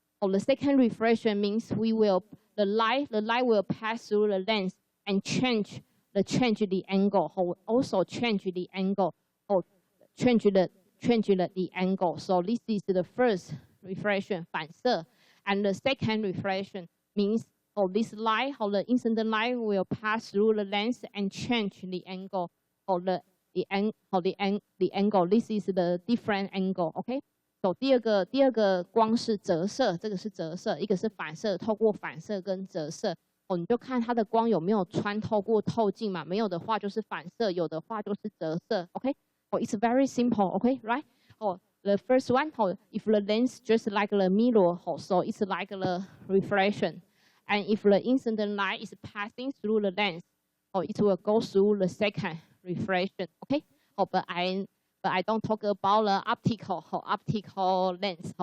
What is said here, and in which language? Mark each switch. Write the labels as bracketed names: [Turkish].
[English] The second refraction means the light will pass through the lens and change the angle, also change the angle, change the angle. So this is the first refraction, 反射.And the second refraction means this light, the incident light will pass through the lens and change the angle, the angle. This is the different angle. Okay. [Chinese] So 第二个光是折射，这个是折射，一个是反射，透过反射跟折射。你就看它的光有没有穿透过透镜嘛，没有的话就是反射，有的话就是折射。 Okay. [English] It's very simple, okay, right? The first one, if the lens just like the mirror, so it's like the reflection. And if the incident light is passing through the lens, it will go through the second reflection, okay? But I don't talk about the optical lens.